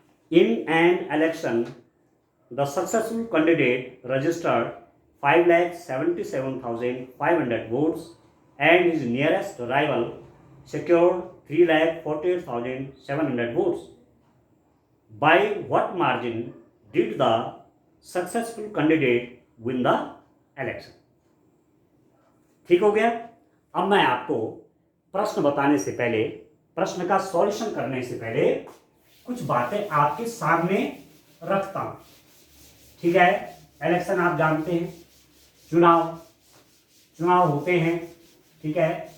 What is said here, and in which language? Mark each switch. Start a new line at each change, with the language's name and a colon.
English: In an election the successful candidate registered 5,77,500 votes and his nearest rival secured 3,48,700 votes. By what margin did the successful candidate win the election?
Hindi: ठीक हो गया। अब मैं आपको प्रश्न बताने से पहले, प्रश्न का सॉल्यूशन करने से पहले कुछ बातें आपके सामने रखता हूं, ठीक है। इलेक्शन आप जानते हैं, चुनाव होते हैं, ठीक है।